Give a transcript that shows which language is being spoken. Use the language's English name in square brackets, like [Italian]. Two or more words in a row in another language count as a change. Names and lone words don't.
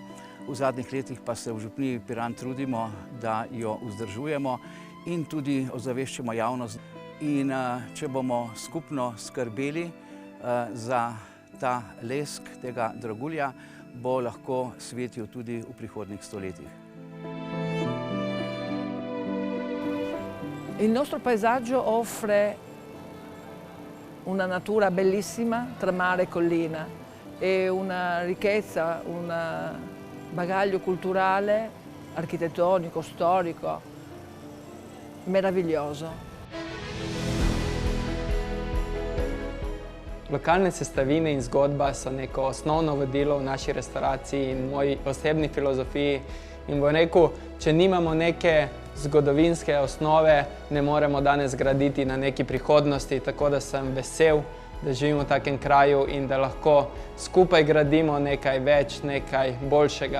[Slovenian] V zadnjih letih pa se v župniji Piran trudimo, da jo vzdržujemo in tudi ozaveščamo javnost. In če bomo skupno skrbeli za ta lesk tega dragulja, bo lahko svetil tudi v prihodnjih stoletjih. [Italian] Il nostro paesaggio offre una natura bellissima tra mare e collina e una ricchezza, un bagaglio culturale, architettonico, storico, meraviglioso. [Slovenian] Lokalne sestavine in zgodba so neko osnovno vodilo v naši restavraciji in moji osebni filozofiji. In bom rekel, če nimamo neke zgodovinske osnove, ne moremo danes graditi na neki prihodnosti, tako da sem vesel, da živim v takem kraju in da lahko skupaj gradimo nekaj več, nekaj boljšega.